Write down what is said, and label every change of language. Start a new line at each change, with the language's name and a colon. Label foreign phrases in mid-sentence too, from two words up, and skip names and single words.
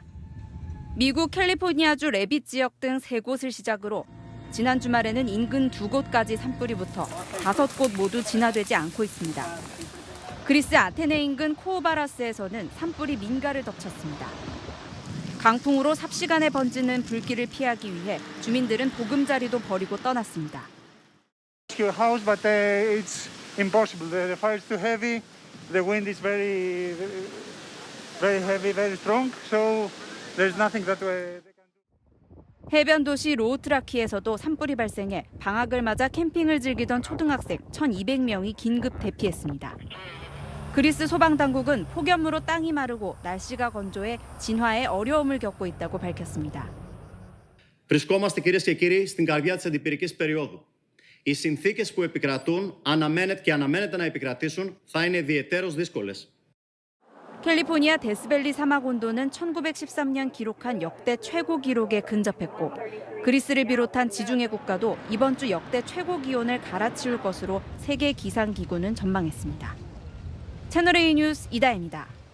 Korean: 미국 캘리포니아주 레빗 지역 등 3곳을 시작으로 지난 주말에는 인근 2곳까지 산불이 붙어 5곳 모두 진화되지 않고 있습니다. 그리스 아테네 인근 코오바라스에서는 산불이 민가를 덮쳤습니다. 강풍으로 삽시간에 번지는 불길을 피하기 위해 주민들은 보금자리도 버리고 떠났습니다.
English: House, but it's impossible. The fire is too heavy. The wind is very heavy, very strong. So there's nothing that way.
Korean: 해변 도시 로우트라키에서도 산불이 발생해 방학을 맞아 캠핑을 즐기던 초등학생 1,200명이 긴급 대피했습니다. 그리스 소방당국은 폭염으로 땅이 마르고 날씨가 건조해 진화에 어려움을 겪고 있다고 밝혔습니다.
Greek: Βρισκόμαστε κυρίες και κύριοι στην καρδιά της αντιπυρικής περίοδου. Οι συνθήκες που επικρατούν αναμένεται να επικρατήσουν θα είναι ιδιαιτέρως δύσκολες.
Korean: 캘리포니아 데스밸리 사막 온도는 1913년 기록한 역대 최고 기록에 근접했고 그리스를 비롯한 지중해 국가도 이번 주 역대 최고 기온을 갈아치울 것으로 세계 기상기구는 전망했습니다. 채널A 뉴스 이다혜입니다.